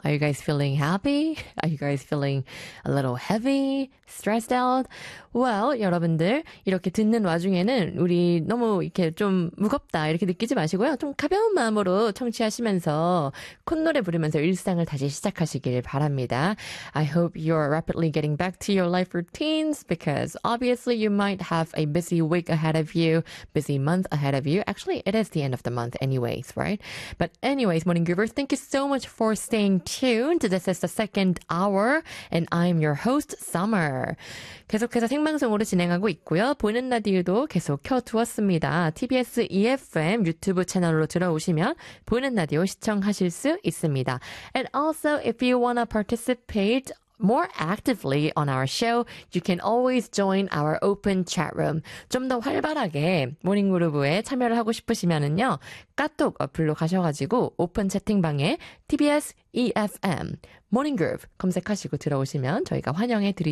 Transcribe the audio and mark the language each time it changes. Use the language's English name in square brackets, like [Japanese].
[English] Are you guys feeling happy? Are you guys feeling a little heavy? Stressed out? [Korean] Well, 여러분들 이렇게 듣는 와중에는 우리 너무 이렇게 좀 무겁다 이렇게 느끼지 마시고요. 좀 가벼운 마음으로 청취하시면서 콧노래 부르면서 일상을 다시 시작하시길 바랍니다. [English] I hope you're rapidly getting back to your life routines because obviously you might have a busy week ahead of you. Busy month ahead of you. Actually, it is the end of the month anyways, right? But anyways, Morning Groovers, thank you so much for staying tuned. This is the second hour, and I'm your host, Summer. [Korean] 계속해서 생방송으로 진행하고 있고요. 보는 라디오도 계속 켜두었습니다. TBS EFM 유튜브 채널로 들어오시면 보는 라디오 시청하실 수 있습니다. [English] And also, if you want to participate more actively on our show, you can always join our open chat room. [Korean] 좀 더 활발하게 모닝 그루브에 참여를 하고 싶으시면은요, 카톡 어플로 가셔가지고 오픈 채팅방에 TBS EFM 모닝 그루브 검색하시고 들어오시면 저희가 환영해 드리도록